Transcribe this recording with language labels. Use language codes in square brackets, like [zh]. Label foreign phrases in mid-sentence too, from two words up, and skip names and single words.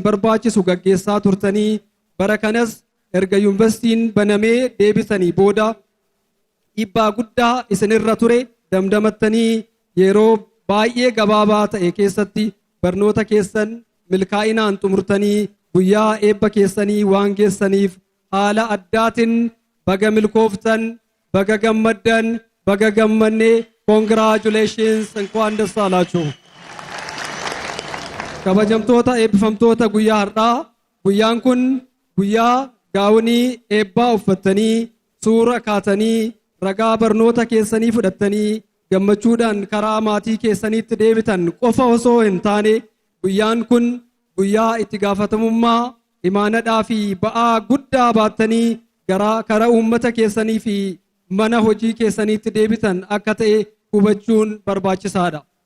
[om] barbaachisu gaggeessaa turtanii bara kanas erga yuunivarsiitiin banamee deebisanii booda dhiibbaa guddaa isinirra ture damdamattanii yeroo baay'ee gabaabaa ta'e keessatti barnoota keessan milkaa'inaan xumurtanii guyyaa eebba keessanii waan geessaniif haala addaatiin baga milkooftan, baga gammaddan, baga gammanne, congratulations [am] እንኳን ደስ አላችሁ። [om] Kabajamtoota eebbifamtoota guyyaa har'aa, guyyaan kun guyyaa gaawonii eebbaa uffattanii suura kaatanii ragaa barnoota keessanii fudhattanii gammachuudhaan karaa maatii keessaniitti deebitan qofa osoo hin taane guyyaan kun guyyaa itti gaafatamummaa, imaanadhaa fi ba'aa guddaa baattanii karaa uummata keessanii fi mana hojii keessaniitti deebitan akka ta'e hubachuun barbaachisaadha.